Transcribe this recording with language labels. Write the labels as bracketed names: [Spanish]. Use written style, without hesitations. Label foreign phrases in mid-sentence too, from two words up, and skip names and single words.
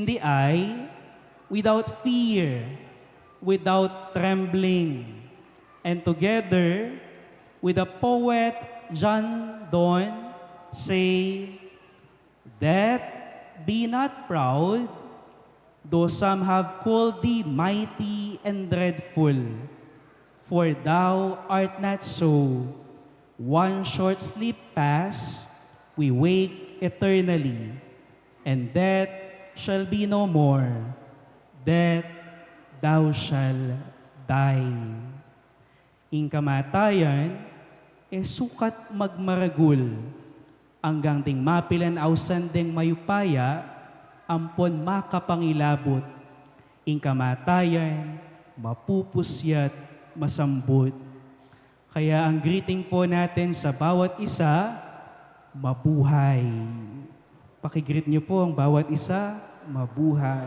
[English] the eye without fear, without trembling, and together with the poet John Donne say, "Death, be not proud, though some have called thee mighty and dreadful, for thou art not so. One short sleep past, we wake eternally, and death shall be no more. Death, thou shalt die." [Pampanga] In kamatayan, sukat magmaragul, hanggang ding mapilan-ausan ding mayupaya, ampon makapangilabot. In kamatayan, mapupusyat, masambut. [Filipino] Kaya ang greeting po natin sa bawat isa, mabuhay. Pakigreet niyo po ang bawat isa, mabuhay.